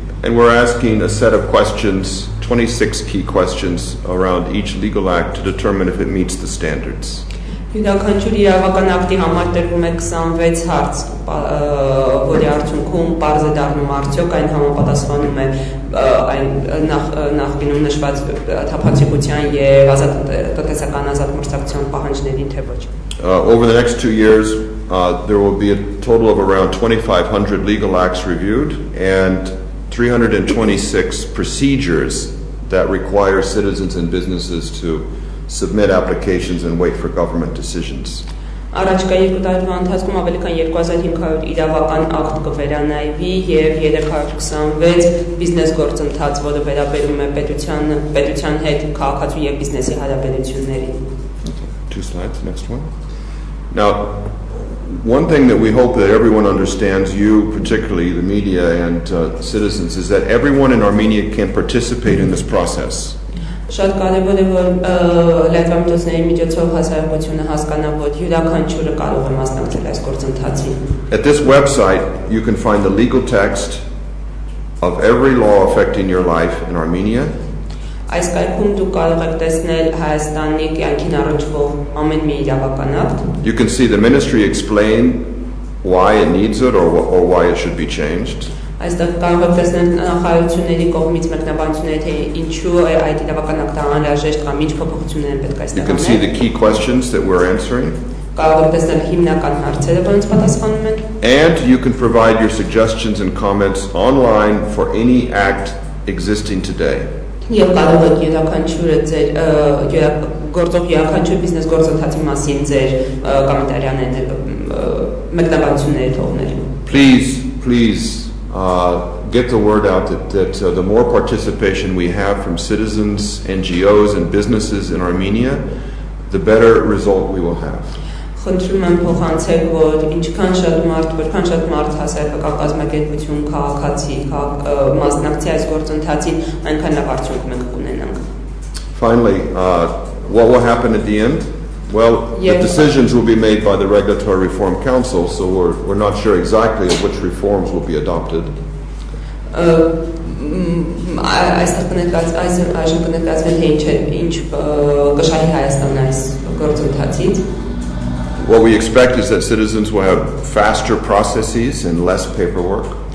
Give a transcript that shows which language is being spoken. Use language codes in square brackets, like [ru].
[en] And we're asking a set of questions, 26 key questions around each legal act to determine if it meets the standards. [hy] Յուրաքանչյուր իրավական ակտի համար տրվում է 26 հարց, որի արդյունքում պարզ է դառնում արդյոք այն համապատասխանում է այն նախկինում նշված թափանցիկության եւ տնտեսական ազատ մրցակցության պահանջներին թե ոչ։ [en] Over the next 2 years, there will be a total of around 2,500 legal acts reviewed and 326 procedures that require citizens and businesses to submit applications and wait for government decisions. [hy] Առաջկա 2 տարվա ընթացքում ավելի քան 2500 իրավական ակտ կվերանայվի եւ 326 բիզնես գործընթաց, որը վերաբերում է պետության հետ քաղաքացու եւ բիզնեսի հարաբերություններին. [en] Two slides, next one. Now, one thing that we hope that everyone understands, you particularly, the media and citizens, is that everyone in Armenia can participate in this process. [hy] Շատ կարևոր է, որ լրատվամիջոցների միջոցով հասարակությունը հասկանա, որ յուրաքանչյուրը կարող է մասնակցել այս գործընթացին. [en] At this website, you can find the legal text of every law affecting your life in Armenia. [hy] Այս կայքում դուք կարող եք տեսնել Հայաստանի կյանքին առնչվող ամեն մի իրավական ակտ. [en] You can see the ministry explain why it needs it or why it should be changed. [hy] Այստեղ կարող եք տեսնել նախարարությունների կողմից մեկնաբանությունները, թե ինչու է այդ իրավական ակտը անհրաժեշտ կամ ինչ փոփոխություններ են պետք այստեղ [en] You can see the key questions that we're answering. [hy] Կարող եք տեսնել հիմնական հարցերը, որոնց պատասխանում ենք. [en] And you can provide your suggestions and comments online for any act existing today. [hy] Եվ կարող եք յուրաքանչյուրը ձեր գործող յուրաքանչյուր բիզնես գործընթացի մասին ձեր կոմենտարիաները մեկնաբանությունները թողնել. [en] Please get the word out that the more participation we have from citizens, NGOs, and businesses in Armenia, the better result we will have. [hy] Խնդրում եմ փոխանցեք, որ ինչքան շատ մարդ հասարակական կազմակերպություն, քաղաքացի, մասնակցի այս գործընթացին, այնքան լավ արդյունք մենք կունենանք. [en] Finally, what will happen at the end? Well, the decisions will be made by the Regulatory Reform Council, so we're not sure exactly which reforms will be adopted. [hy] Այստեղ կներկայացվեն թե ինչ կշահի Հայաստանը այս գործընթացից. [en] What we expect is that citizens will have faster processes and less paperwork.